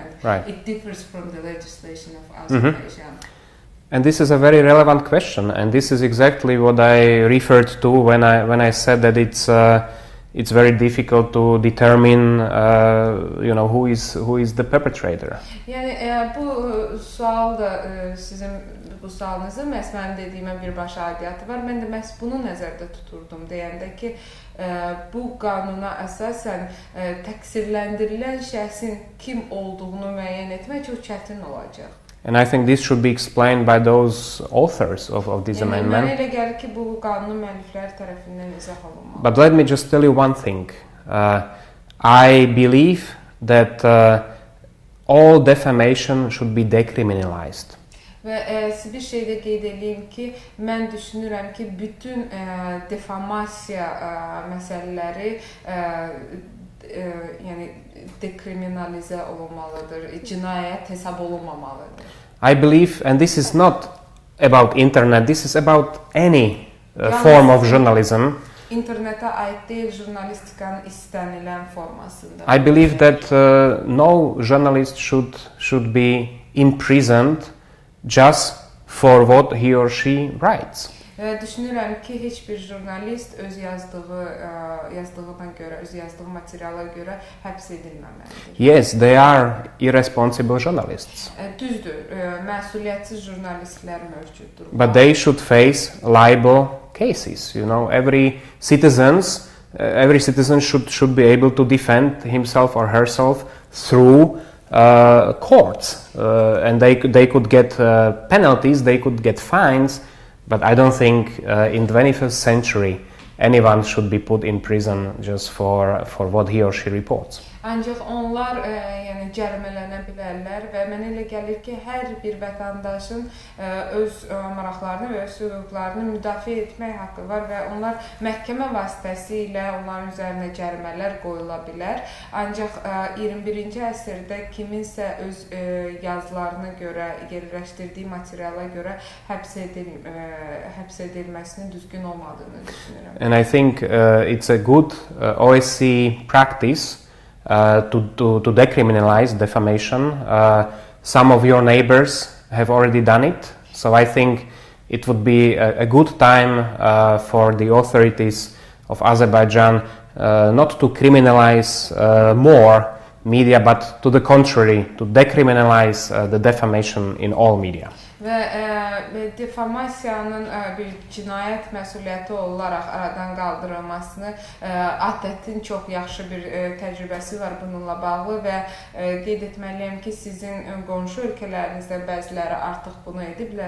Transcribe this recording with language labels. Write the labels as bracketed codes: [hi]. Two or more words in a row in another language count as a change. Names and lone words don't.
[en] right. It differs from the legislation of Azerbaijan. And this is a very relevant question, and this is exactly what I referred to when I said that it's very difficult to determine who is the perpetrator. [az] Yəni bu sual da sizin bu sualınızı məhz mənim dediyimə birbaşa aidiyyatı var. Mən də məhz bunu nəzərdə tuturdum deyəndə ki, bu qanuna əsasən təqsirləndirilən şəxsin kim olduğunu müəyyən etmək çox çətin olacaq. [en] And I think this should be explained by those authors of this amendment. [az] Mənə elə gəlir ki, bu qanunun müəllifləri tərəfindən izah olunmalı. [en] But let me just tell you one thing. I believe that all defamation should be decriminalized. [az] Və bir şey də qeyd edeyim ki, mən düşünürəm ki, bütün defamasiya məsələləri yəni dekriminalizə olunmalıdır, cinayət hesab olunmamalıdır. [en] I believe, and this is not about internet, this is about any form of journalism. [az] İnternetə aid deyil, jurnalistikanın istənilən formasında. [en] I believe that no journalist should be imprisoned just for what he or she writes. [az] Düşünürəm ki, heç bir jurnalist öz yazdığına görə, öz yazdığı materiala görə həbs edilməməlidir. [en] Yes, they are irresponsible journalists. [az] Düzdür, məsuliyyətsiz jurnalistlər mövcuddur. [en] But they should face libel cases. Every citizen should be able to defend himself or herself through courts, and they could get penalties, they could get fines. But I don't think in the 21st century anyone should be put in prison just for what he or she reports. [az] Ancaq onlar yəni cərimələnə bilərlər və mənə elə gəlir ki, hər bir vətəndaşın öz maraqlarını və öz hüquqlarını müdafiə etmək haqqı var və onlar məhkəmə vasitəsilə onların üzərinə cərimələr qoyula bilər. Ancaq 21-ci əsrdə kiminsə öz yazılarına görə, yerləşdirdiyi materiala görə həbs edilməsinin düzgün olmadığını düşünürəm. [en] And I think it's a good OSCE practice to decriminalize defamation. Some of your neighbors have already done it, so I think it would be a good time for the authorities of Azerbaijan not to criminalize more media, but to the contrary, to decriminalize the defamation in all media. [az] Və defamasiyanın bir cinayət məsuliyyəti olaraq aradan qaldırılmasını ATƏT-in çox yaxşı bir təcrübəsi var bununla bağlı və qeyd etməliyəm ki, sizin qonşu ölkələrinizdə bəziləri artıq bunu ediblər.